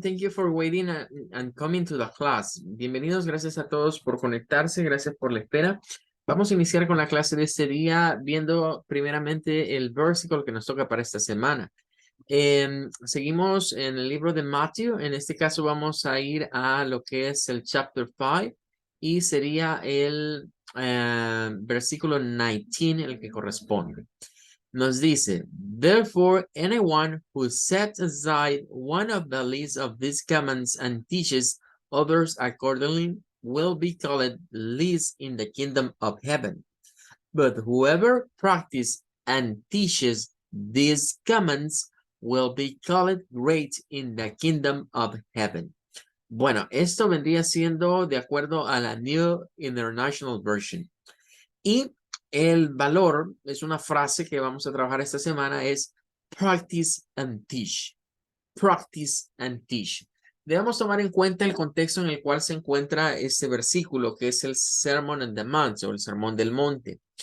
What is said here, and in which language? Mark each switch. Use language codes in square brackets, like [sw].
[en] Thank you for waiting and coming to the class. [es] Bienvenidos, gracias a todos por conectarse, gracias por la espera. Vamos a iniciar con la clase de este día viendo primeramente el versículo que nos toca para esta semana. Seguimos en el libro de Matthew. En este caso vamos a ir a lo que es el [en] chapter 5 [es] y sería el versículo 19 el que corresponde. Nos dice, [en] therefore, anyone who sets aside one of the least of these commands and teaches others accordingly will be called least in the kingdom of heaven. But whoever practices and teaches these commands will be called great in the kingdom of heaven. [es] Bueno, esto vendría siendo de acuerdo a la New International Version. Y el valor es una frase que vamos a trabajar esta semana, es [en] practice and teach. Practice and teach. [es] Debemos tomar en cuenta el contexto en el cual se encuentra este versículo, que es el Sermon on the Mount o el Sermón del Monte.